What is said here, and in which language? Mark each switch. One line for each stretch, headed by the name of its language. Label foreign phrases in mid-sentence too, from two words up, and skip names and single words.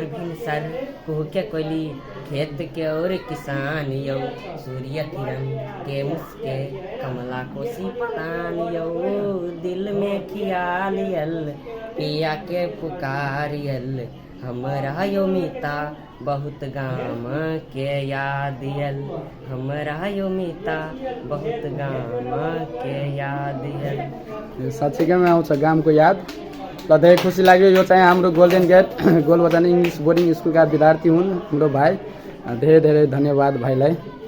Maithili: भिनसर कुहके कोयली खेत के और किसान यौ सूर्य किरण के मुस्के कमला कोसी पतान यौ दिल में खियालियल पिया के पुकारियल हमरा यो मिता बहुत गाम के यादियल हमरा यो मिता बहुत गाम के यादियल।
Nepali: साँच्चीकैमा आउँछ गामको याद। ल धेरै खुसी लाग्यो। यो चाहिँ हाम्रो गोल्डन गेट गोलबथान इङ्ग्लिस बोर्डिङ स्कुलका विद्यार्थी हुन् हाम्रो भाइ। धेरै धेरै धन्यवाद भाइलाई।